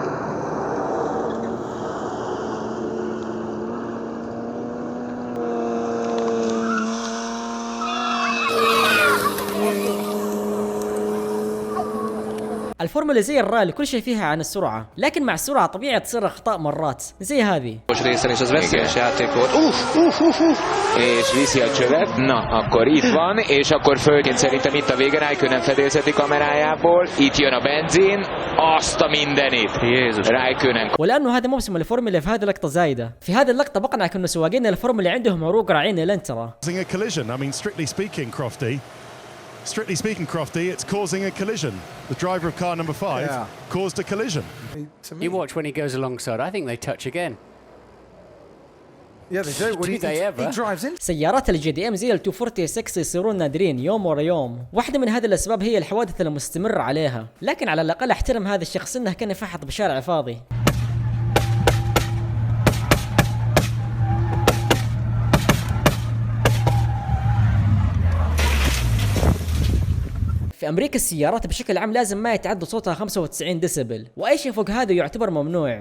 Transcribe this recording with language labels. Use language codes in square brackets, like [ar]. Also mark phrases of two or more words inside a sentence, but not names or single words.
[ar] الفورمولا زي الرالي كل شيء فيها عن السرعة، لكن مع السرعة طبيعي تصير أخطاء مرات زي هذه. [hu] És viszi a csövet. Na, akkor itt van, és akkor fölként szerintem itt a vége Räikkönen fedélzeti kamerájából. Itt jön a benzin, azt a mindenit. Jézus. Räikkönen. [ar] ولأنه هذا موسم الفورمولا في هذه اللقطة زايدة. في هذه اللقطة بقنعك إنه سواقين الفورمولا عندهم عروق راعين الانترا. [en] Strictly speaking, Crofty, it's causing a collision. The driver of car number 5 caused a collision. You watch when he goes alongside. I think they touch again. Yeah, they do. When he drives in. [ar] سيارات الجي دي ام زي ال 246 يصيرون نادرين يوم ورا يوم. واحدة من هذه الأسباب هي الحوادث المستمرة عليها، لكن على الأقل احترم هذا الشخص إنه كان يفحط بشارع فاضي. في أمريكا السيارات بشكل عام لازم ما يتعدى صوتها 95 ديسبل، وأي شيء فوق هذا يعتبر ممنوع.